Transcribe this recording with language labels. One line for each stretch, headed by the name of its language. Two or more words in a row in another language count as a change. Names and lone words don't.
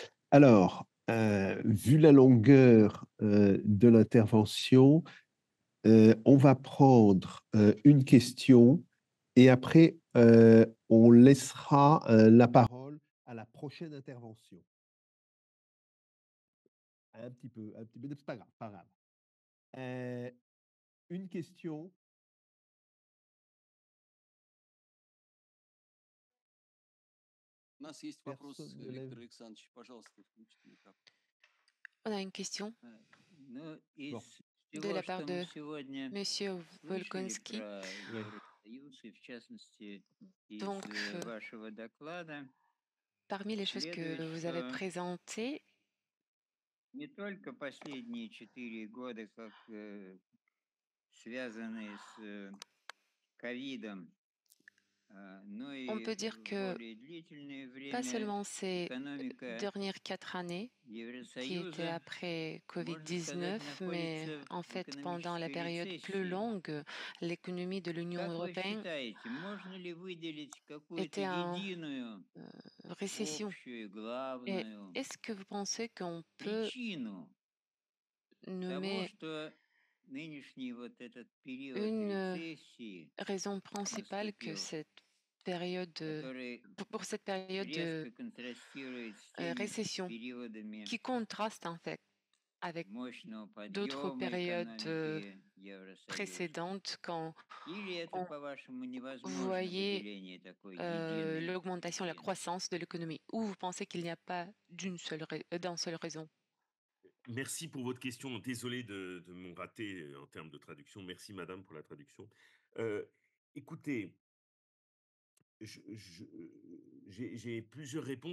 French: Alors, vu la longueur de l'intervention, On va prendre une question et après, on laissera la parole à la prochaine intervention. Un petit peu, c'est pas grave, pas grave. Une question.
Russian: У нас есть вопрос,
French: Personne ne lève.
Russian: Виктор Александрович, пожалуйста, включите микрофон.
French: On a une question
Russian: Ну,
French: Bon.
Russian: из
French: de la
Russian: всего,
French: part
Russian: что мы
French: de
Russian: сегодня
French: Monsieur
Russian: слышали
French: Volkonski.
Russian: про
French: Oui.
Russian: Евросоюз, и в частности из
French: Donc,
Russian: вашего доклада,
French: parmi les choses
Russian: следует,
French: que vous avez
Russian: что
French: présentées,
Russian: не только последние 4 года, как связанные с ковидом, но
French: on
Russian: и
French: peut dire
Russian: в
French: que
Russian: более длительное
French: pas
Russian: время
French: seulement ces
Russian: экономика
French: dernières 4 années qui étaient
Russian: Евросоюза,
French: après
Russian: можно сказать,
French: Covid-19, mais
Russian: находится
French: en
Russian: в
French: fait, pendant la
Russian: экономической
French: période plus
Russian: рецессии.
French: longue, l'économie de l'Union
Russian: Как вы
French: européenne
Russian: считаете, можно ли выделить какую-то
French: était en
Russian: единую,
French: récession.
Russian: общую,
French: Et
Russian: главную
French: est-ce que vous pensez qu'on peut
Russian: причину того,
French: nommer
Russian: что нынешний вот этот период
French: une
Russian: рецессии
French: raison principale que
Russian: наступил,
French: cette période,
Russian: который
French: pour cette période de
Russian: резко контрастирует с теми
French: récession
Russian: периодами
French: qui contraste en fait avec
Russian: мощного
French: d'autres
Russian: подъема
French: périodes
Russian: экономики Евросоюза?
French: précédentes quand
Russian: Или это,
French: on
Russian: по-вашему, невозможно
French: voyait
Russian: выделение такой единой
French: l'augmentation, la
Russian: причины?
French: croissance de l'économie? Ou vous pensez qu'il n'y a pas d'une seule raison? Merci pour votre question. Désolé de mon raté en termes de traduction. Merci madame pour la traduction. Écoutez, j'ai plusieurs réponses.